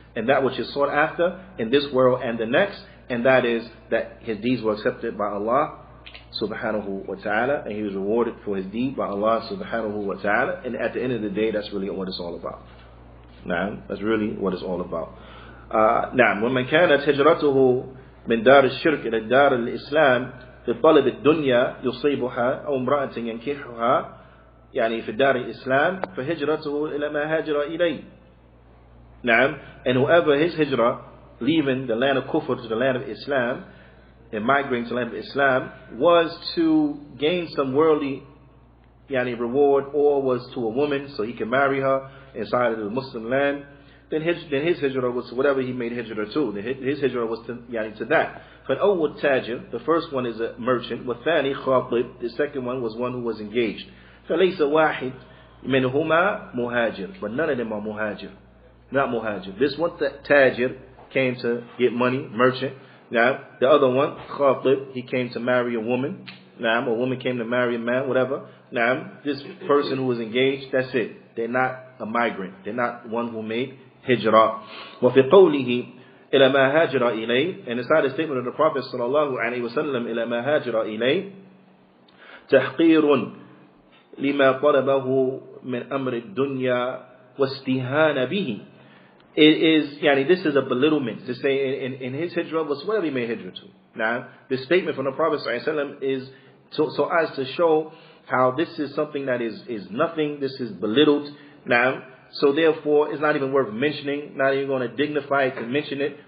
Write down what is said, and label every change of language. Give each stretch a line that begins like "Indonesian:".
English: and that which is sought after in this world and the next, and that is that his deeds were accepted by Allah subhanahu wa ta'ala, and he was rewarded for his deed by Allah subhanahu wa ta'ala. And at the end of the day, that's really what it's all about. Nah, that's really what it's all about.
Arabic: نعم ومن كانت هجرته من دار الشرك إلى دار الإسلام في طلب الدنيا يصيبها أو امرأة ينكحها يعني في دار الإسلام فهجرته إلى ما هاجر إليه. نعم,
English: and whoever his hijrah, leaving the land of Kufr to the land of Islam and migrating to the land of Islam, was to gain some worldly reward, or was to a woman so he can marry her inside of the Muslim land, then his hijrah was whatever he made hijrah to. His hijrah was to that.
Arabic: فالأول تاجر,
English: the first one is a merchant.
Arabic: والثاني خاطب,
English: the second one was one who was engaged.
Arabic: فليس واحد منهما مهاجر,
English: but none of them are muhajir. Not muhajir. This one, the tajir, came to get money, merchant. Now, the other one, khatib, he came to marry a woman. Now, a woman came to marry a man, whatever. Now, this person who was engaged, that's it. They're not a migrant. They're not one who made hijrah.
Arabic: وفي قوله إلى ما هاجر إليه,
English: and inside the statement of the Prophet sallallahu alaihi wasallam,
Arabic: إلى ما هاجر إليه تحقير لما طلبه من أمر الدنيا واستهان به.
English: It is, this is a belittlement to say in his hijrah was whatever he made hijrah to. Now, this statement from the Prophet ﷺ is so as to show how this is something that is nothing, this is belittled. Now, so therefore, it's not even worth mentioning, not even going to dignify it to mention it.